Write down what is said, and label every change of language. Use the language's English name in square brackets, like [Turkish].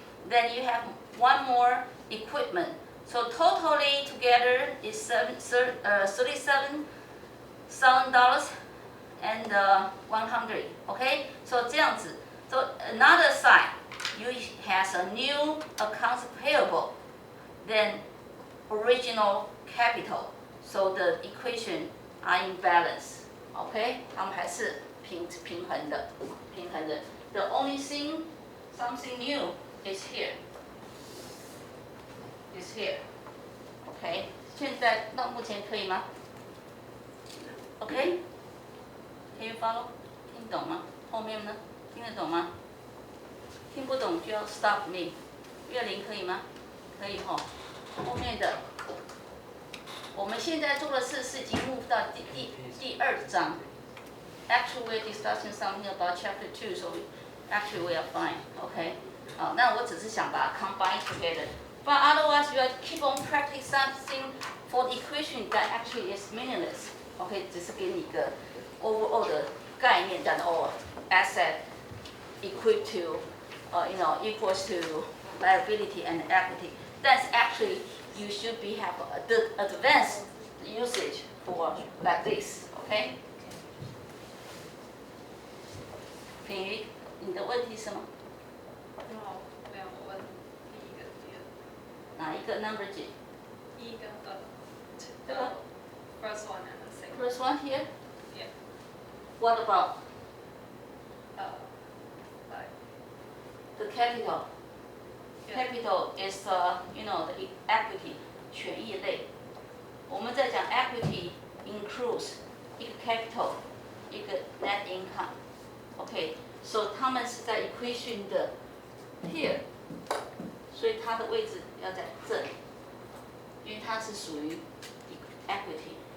[English] Then you have one more equipment. So totally together is $37,000 and 100. Okay, so [Chinese] 这样子. [English] So another side, you has a new accounts payable, then original capital. So the equation are in balance. [Chinese] Okay, 它们还是平衡的。 [English] The only thing, something new is here. Is here. Okay, [Chinese] 现在到目前可以吗 ？ [English] Okay, can you follow? [Chinese] 听懂吗？后面呢？听得懂吗？听不懂就要 stop me。月龄可以吗？可以吼。后面的，我们现在做的事是已经 move 到第2章。 [English] Actually, we're discussing something about chapter 2, so actually we are fine. Okay. [Chinese] 好，那我只是想把它 [English] combine together. But otherwise, you keep on practicing something for the equation that actually is meaningless. Okay, [Chinese] 只是给你一个 [English] overall 的概念，但asset equal to, equals to liability and equity. That's actually you should be have the advanced usage for like this. Okay. [Chinese] 品瑜，你的问题是什么？没有，我问第一个、第二个。哪一个 number 几？一跟二。这个 [English] First one and the second. First one here. Yeah. What about like. the capital? Yeah. Capital is the equity 权益类。 [Chinese] 我们在讲 equity includes 一个 capital， 一个 net income。 Okay, so 它们是在 equation 的 here， 所以它的位置要在这里，因为它是属于 equity。